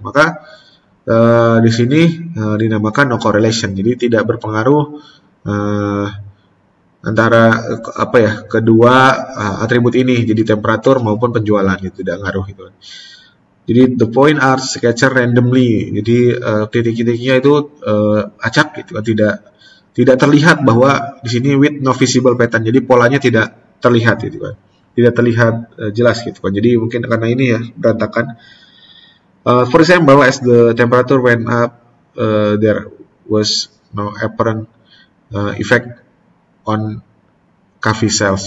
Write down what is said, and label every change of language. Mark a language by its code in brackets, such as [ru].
[id] Maka di sini dinamakan no correlation. Jadi tidak berpengaruh antara apa ya, kedua atribut ini, jadi temperatur maupun penjualan itu tidak ngaruh gitu. [en] Jadi the point are sketched randomly. [id] Jadi titik-titiknya itu acak gitu kan, tidak terlihat bahwa di sini [en] with no visible pattern. [id] Jadi polanya tidak terlihat gitu kan. Tidak terlihat jelas gitu kan. Jadi mungkin karena ini ya berantakan. [en] For example, as the temperature went up, there was no apparent effect on coffee sales.